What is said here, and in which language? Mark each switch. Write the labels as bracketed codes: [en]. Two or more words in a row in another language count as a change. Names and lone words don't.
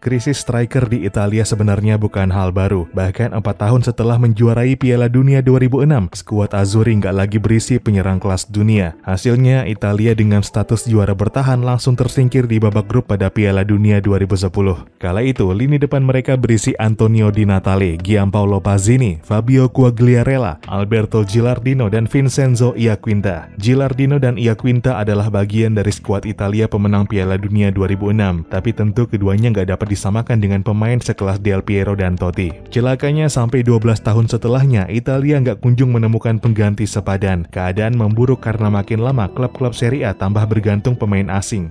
[id] Krisis striker di Italia sebenarnya bukan hal baru. Bahkan 4 tahun setelah menjuarai Piala Dunia 2006, skuad Azzurri nggak lagi berisi penyerang kelas dunia. Hasilnya, Italia dengan status juara bertahan langsung tersingkir di babak grup pada Piala Dunia 2010. Kala itu, lini depan mereka berisi Antonio Di Natale, Gianpaolo Pazzini, Fabio Quagliarella, Alberto Gilardino, dan Vincenzo Iacquinta. Gilardino dan Iacquinta adalah bagian dari skuad Italia pemenang Piala Dunia 2006, tapi tentu keduanya nggak dapat disamakan dengan pemain sekelas Del Piero dan Totti. Celakanya sampai 12 tahun setelahnya, Italia nggak kunjung menemukan pengganti sepadan. Keadaan memburuk karena makin lama klub-klub Serie A tambah bergantung pemain asing.